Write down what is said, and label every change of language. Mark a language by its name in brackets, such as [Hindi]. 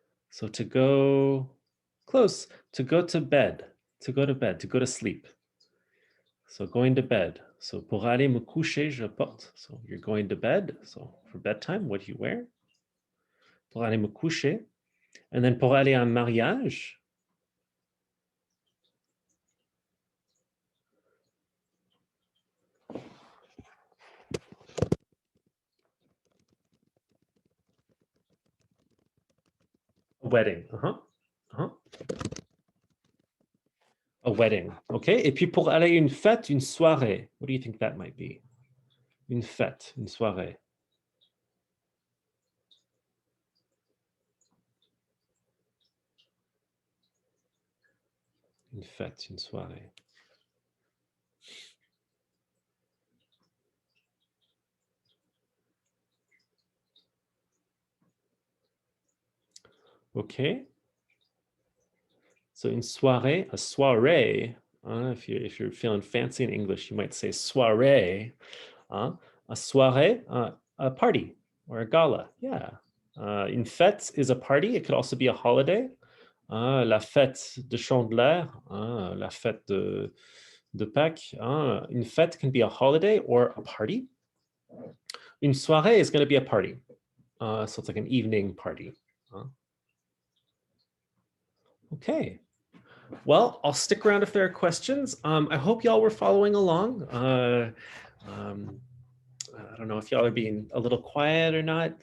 [English] So to go, close, to go to bed, to go to bed, to go to sleep. So going to bed. [French] So pour aller me coucher, je porte. [English] So you're going to bed. So for bedtime, what do you wear? [French] Pour aller me coucher. [English] And then [French] pour aller en mariage. [English] A wedding. A wedding. Okay. [French] Et puis pour aller une fête, une soirée. [English] What do you think that might be? [French] Une fête, une soirée. Une fête, une soirée. [English] Okay. So in soirée, a soirée, if you're feeling fancy in English, you might say soirée. A soirée, a party or a gala. Yeah. [French] Une fête [English] is a party. It could also be a holiday. [French] La fête de Chandeleur, la fête de Pâques. Une fête [English] can be a holiday or a party. [French] Une soirée [English] is going to be a party. So it's like an evening party. Okay. Well, I'll stick around if there are questions. I hope y'all were following along. I don't know if y'all are being a little quiet or not.